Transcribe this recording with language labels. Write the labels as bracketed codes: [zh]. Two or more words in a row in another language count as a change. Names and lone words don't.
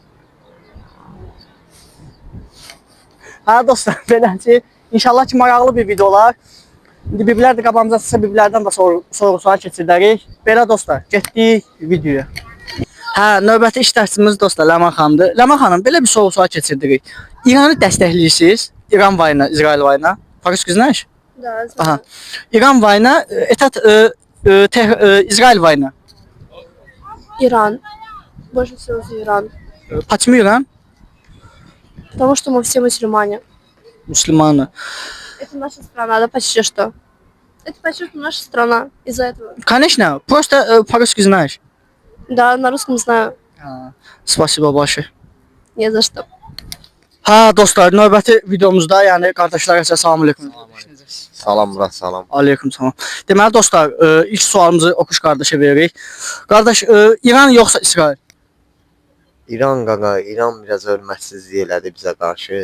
[az] Dostlar, beləncə, inşallah ki, maraqlı bir videolar. İndi biblər də qabağımıza çıxsa, biblərdən də sorğu-sual keçirdərik. Belə dostlar, getdik videoya. Növbəti iştirakçımız dostlar Ləman xanımdır. Ləman xanım, belə bir sorğu-sual keçirdirik. İranı dəstəkləyirsiniz? İran vayna, İsrail vayna. [ru] По-русски знаешь? Да, знаю. Ага. [az] İran vayna, İsrail vayna. [ru] Иран. Больше всего за Иран. Почему İran? Потому что мы все мусульмане. [az] Müslümanı. [ru] Это наша страна, да почти что. Это почти что наша страна. Из-за этого. Конечно, просто по-русски знаешь. Да, на русском знаю. [az] Spasibo başı. [ru] Не за что. [az] Dostlar, növbəti videomuzda, yəni qardaşlara salam aleyküm. Salam Murat, salam. Aleyküm salam. Deməli dostlar, ilk sualımızı Okuş qardaşa veririk. Qardaş, İran yoxsa İsrail? İran qaqa, İran biraz hörmətsizlik elədi bizə qarşı.